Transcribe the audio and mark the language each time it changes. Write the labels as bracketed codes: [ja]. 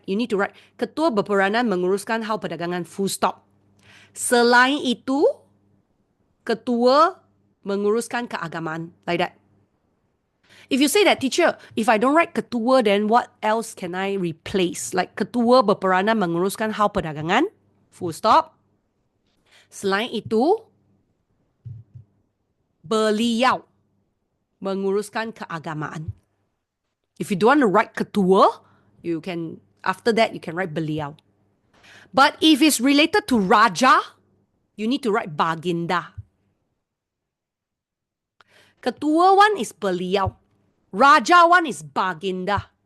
[en] You need to write, [ms] Ketua berperanan menguruskan hal perdagangan, [en] full stop. [ms] Selain itu, Ketua menguruskan keagamaan, [en] like that. If you say that, teacher, if I don't write Ketua, then what else can I replace? [ms] Like, Ketua berperanan menguruskan hal perdagangan, [en] full stop. [ms] Selain itu, beliau menguruskan keagamaan. [en] If you don't want to write Ketua, you can, after that, you can write beliau. But if it's related to Raja, you need to write Baginda. Ketua one is beliau. Raja one is Baginda.